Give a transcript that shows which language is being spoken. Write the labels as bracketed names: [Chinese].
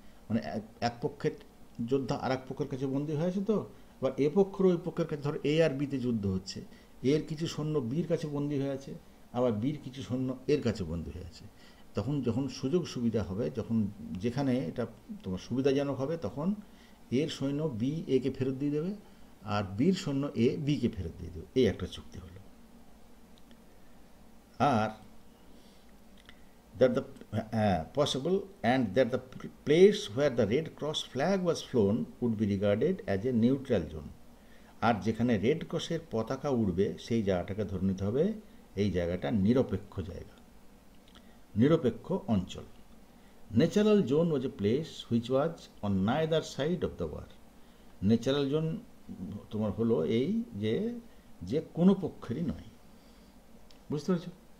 [Bangla] মানে এক পক্ষের যোদ্ধা আর এক পক্ষের কাছে বন্দী হয়েছে, তো বা এ পক্ষের ওই পক্ষের কাছে, ধর এ আর বিতে যুদ্ধ হচ্ছে, এর কিছু সৈন্য বির কাছে বন্দী হয়ে আছে, আবার বির কিছু সৈন্য এর কাছে বন্দী হয়ে আছে। তখন যখন সুযোগ সুবিধা হবে, যখন যেখানে এটা তোমার সুবিধাজনক হবে, তখন এর সৈন্য বি একে ফেরত দিয়ে দেবে, আর বির সৈন্য এ বিকে ফেরত দিয়ে দেবে। এই একটা চুক্তি হলো। [English] আর that the possible and that the place where the Red Cross flag was flown would be regarded as a neutral zone. [Bangla] আর যেখানে রেড ক্রসের পতাকা উড়বে সেই জায়গাটাকে ধরে নিতে হবে এই জায়গাটা নিরপেক্ষ জায়গা, নিরপেক্ষ অঞ্চল। [English] Neutral zone was a place which was on neither side of the war. [Bangla] Natural zone তোমার হলো এই যে কোনো পক্ষেরই নয়। বুঝতে পেরেছো?